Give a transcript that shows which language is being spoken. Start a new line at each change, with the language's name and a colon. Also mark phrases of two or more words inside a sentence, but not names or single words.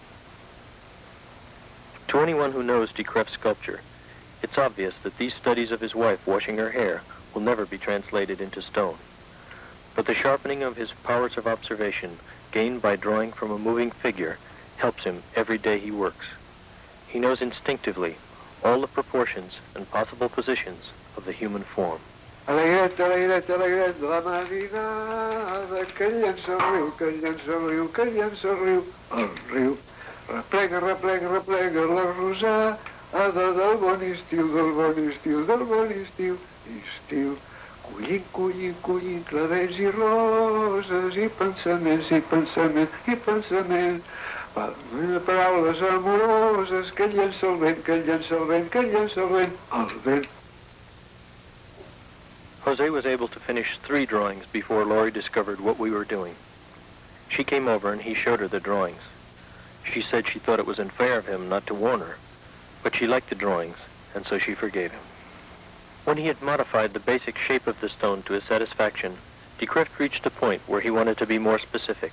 English: To anyone who knows DeCreeft's sculpture, it's obvious that these studies of his wife washing her hair will never be translated into stone. But the sharpening of his powers of observation gained by drawing from a moving figure helps him every day he works. He knows instinctively all the proportions and possible positions of the human form.
Catalan: Alegret, alegret, alegret, la marinada, que llença el riu, que llença el riu, que llença el riu, el riu. Replega, replega, replega la rosada del bon estiu, del bon estiu, del bon estiu, estiu. Collint, collint, collint, clavells i roses, i pensaments, i pensaments, i pensaments. Paraules amoroses, que llença el vent, que llença el vent, que llença el vent, el vent.
English: Jose was able to finish 3 drawings before Laurie discovered what we were doing. She came over and he showed her the drawings. She said she thought it was unfair of him not to warn her, but she liked the drawings, and so she forgave him. When he had modified the basic shape of the stone to his satisfaction, DeCreeft reached a point where he wanted to be more specific.